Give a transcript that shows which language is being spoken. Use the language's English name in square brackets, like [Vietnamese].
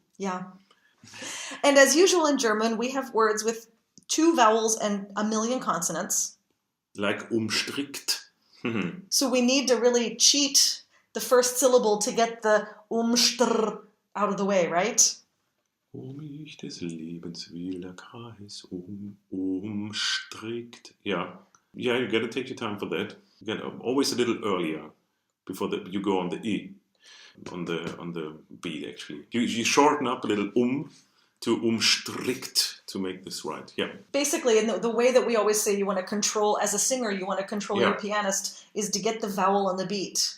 [English] Yeah. And as usual in German, we have words with 2 vowels and a million consonants. Like umstrickt. So we need to really cheat the first syllable to get the umstr out of the way, right? [German] Mich des Lebens wilder Kreis umstrickt. [English] Yeah, you gotta take your time for that. You gotta always a little earlier before you go on the E, on the beat actually. You shorten up a little to umstrickt to make this right. Yeah. Basically, in the way that we always say you want to control, as a singer, you want to control your pianist, is to get the vowel on the beat.